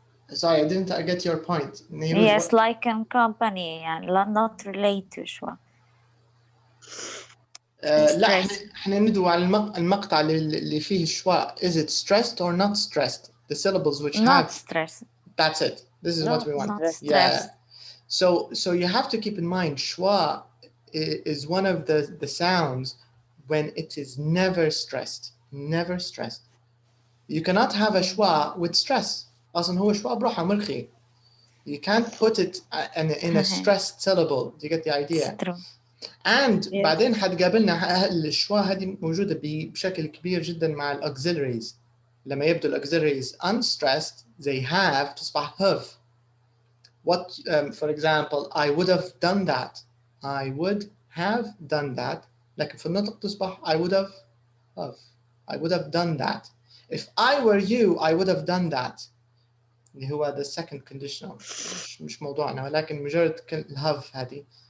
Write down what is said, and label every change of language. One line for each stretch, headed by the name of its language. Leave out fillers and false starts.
English: Sorry, I didn't get your point. Yes, like in company and not related to schwa.
Arabic: لا احنا ندوي على المقطع اللي فيه schwa.
English: Is it stressed or not stressed? The syllables which not have stressed. That's it. This is what we want. Not stressed. So you have to keep in mind schwa is one of the sounds when it is never stressed. Never stressed. You cannot have a schwa with stress.
Arabic: أصلاً هو schwa بروحه مرخي.
English: You can't put it in a stressed syllable. Do you get the idea? It's true.
Arabic: And بعدين حتقابلنا الشوا هذه موجودة بشكل كبير جدا مع الauxiliaries. لما يبدو الauxiliaries
English: unstressed they have
Arabic: تصبح
English: have. What, for example, I would have done that. I would have done that.
Arabic: لكن في النطق تصبح
English: I would have. I would have done that. If I were you, I would have done that.
Arabic: اللي هو
English: the second conditional.
Arabic: مش موضوعنا ولكن مجرد have هذه.